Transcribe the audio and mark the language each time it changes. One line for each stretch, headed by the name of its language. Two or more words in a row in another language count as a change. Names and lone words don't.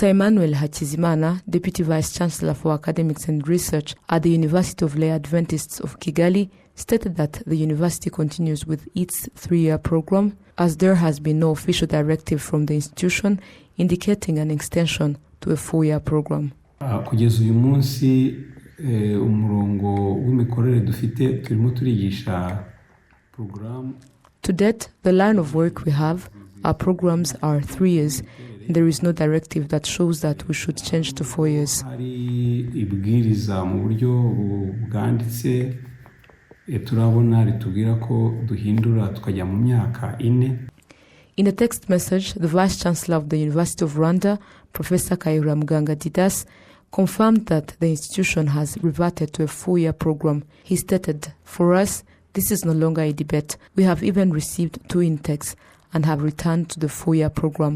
English: Emmanuel Hakizimana, Deputy Vice-Chancellor for Academics and Research at the University of Lay Adventists of Kigali, stated that the university continues with its 3-year program, as there has been no official directive from the institution indicating an extension to a 4-year program.
Kinyarwanda: Kugeza uyu munsi umurongo w'imikorere dufite turimo turigisha program.
English: To date, the line of work we have, our programs are 3 years, and there is no directive that shows that we should change to 4 years.
Kinyarwanda: Hari ibwiriza mu buryo bwanditse turabona ritubwira ko duhindura tukajya mu myaka 4.
English: In a text message, the Vice-Chancellor of the University of Rwanda, Professor Kayihura Muganga Didas, confirmed that the institution has reverted to a 4-year program. He stated, "For us, this is no longer a debate. We have even received 2 intakes and have returned to the 4-year program."